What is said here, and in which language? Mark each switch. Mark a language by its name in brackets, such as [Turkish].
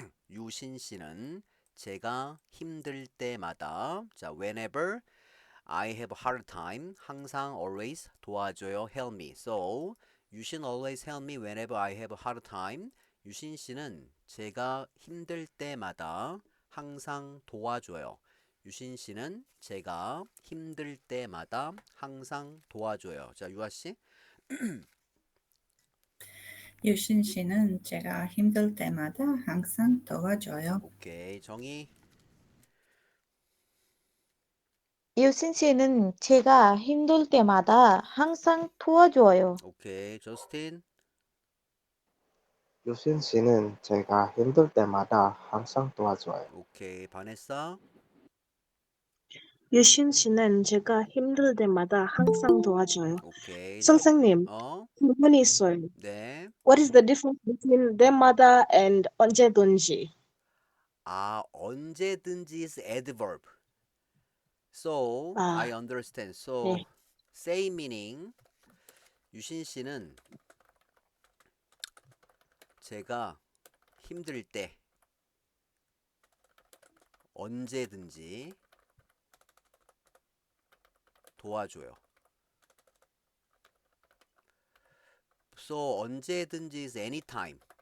[Korean] 유신 씨는 제가 힘들 때마다, 자, [English] whenever I have a hard time. [Korean] 항상 [English] always [Korean] 도와줘요. [English] Help me. So you should always help me whenever I have a hard time. [Korean] 유신 씨는 제가 힘들 때마다 항상 도와줘요. 유신 씨는 제가 힘들 때마다 항상 도와줘요. 자, 유아 씨. 유신 씨는 제가 힘들 때마다 항상 도와줘요. 오케이. 정희. 유신 씨는 제가 힘들 때마다 항상 도와줘요. 오케이. 저스틴. 유신 씨는 제가 힘들 때마다 항상 도와줘요. 오케이. 바네사. 유신 씨는 제가 힘들 때마다 항상 도와줘요. 오케이. 자, 선생님, 질문이 있어요. 네. [English] What is the difference between 때마다 and 언제든지? 언제든지 is adverb. So, 아, I understand. So, [Korean] 네. [English] say meaning [Korean] 유신 씨는 제가 힘들 때 언제든지 도와줘요. [English] So, 언제든지 is anytime.